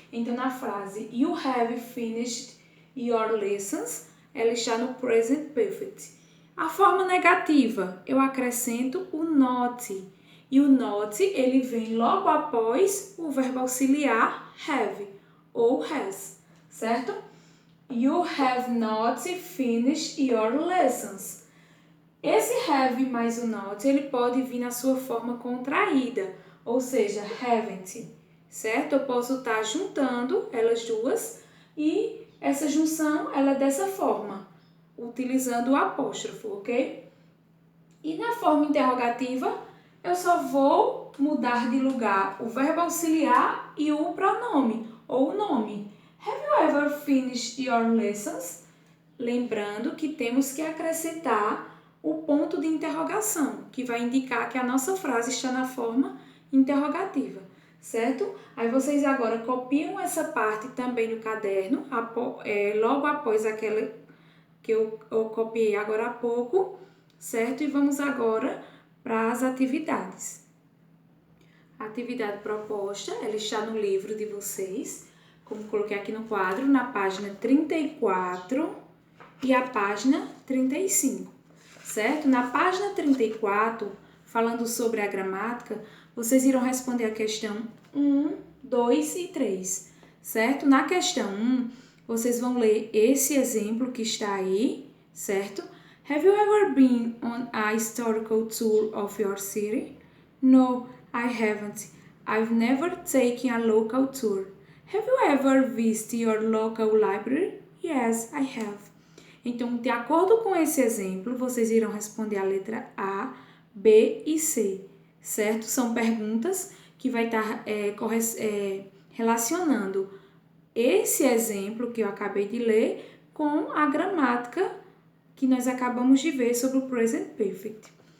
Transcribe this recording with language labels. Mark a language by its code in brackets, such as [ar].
[pt] Então, na frase [en] You have finished your lessons, [pt] ela está no present perfect. A forma negativa, eu acrescento o not. E o not, ele vem logo após o verbo auxiliar have ou has, certo? [en] You have not finished your lessons. [pt] Esse have mais o not, ele pode vir na sua forma contraída, ou seja, haven't, certo? Eu posso estar juntando elas duas e essa junção, ela é dessa forma, utilizando o apóstrofo, ok? E na forma interrogativa, eu só vou mudar de lugar o verbo auxiliar e o pronome, ou o nome. [en] Have you ever finished your lessons? [pt] Lembrando que temos que acrescentar o ponto de interrogação, que vai indicar que a nossa frase está na forma interrogativa, certo? Aí vocês agora copiam essa parte também no caderno, logo após aquela que eu copiei agora há pouco, certo? E vamos agora para as atividades. A atividade proposta, ela está no livro de vocês, como coloquei aqui no quadro, na página 34 e a página 35, certo? Na página 34, falando sobre a gramática, vocês irão responder a questão 1, 2 e 3, certo? Na questão 1, vocês vão ler esse exemplo que está aí, certo? [en] Have you ever been on a historical tour of your city? No, I haven't. I've never taken a local tour. Have you ever visited your local library? Yes, I have. [pt] Então, de acordo com esse exemplo, vocês irão responder a letra A, B e C, certo? São perguntas que vai estar relacionando esse exemplo que eu acabei de ler com a gramática que nós acabamos de ver sobre o Present Perfect.